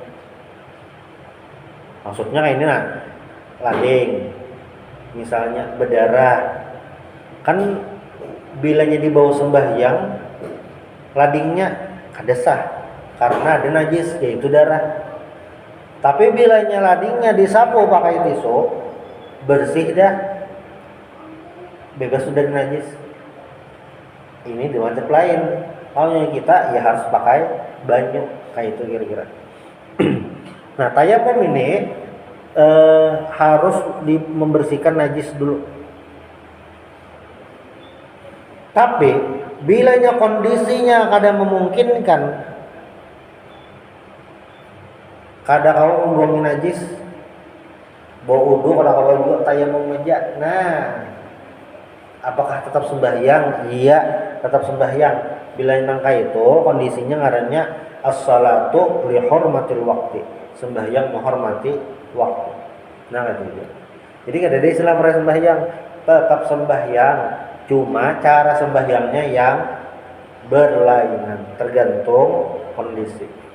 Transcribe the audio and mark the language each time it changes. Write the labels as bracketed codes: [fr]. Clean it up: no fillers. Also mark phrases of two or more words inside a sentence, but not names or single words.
[id] Maksudnya kayak ini lading, misalnya berdarah, kan bilanya dibawa sembahyang, ladingnya kada sah karena ada najis yaitu darah. Tapi bilanya ladingnya disapu pakai tisu, bersih dah, bebas sudah najis. Ini di mazhab lain. Kalau yang kita ya harus pakai banyu kayak itu kira-kira. Nah, tayamum ini harus membersihkan najis dulu. Tapi bilanya kondisinya kadang memungkinkan, kadang kau membuangi najis, bawa wudu, kadang kau juga tayamum aja. Nah, apakah tetap sembahyang? Iya, tetap sembahyang. Bila nangka itu kondisinya ngarannya [ar] الصلاة لحرمة الوقت. [id] Sembahyang menghormati waktu. Nah itu. Jadi kada ada istilah sembahyang, tetap sembahyang. Cuma cara sembahyangnya yang berlainan, tergantung kondisi.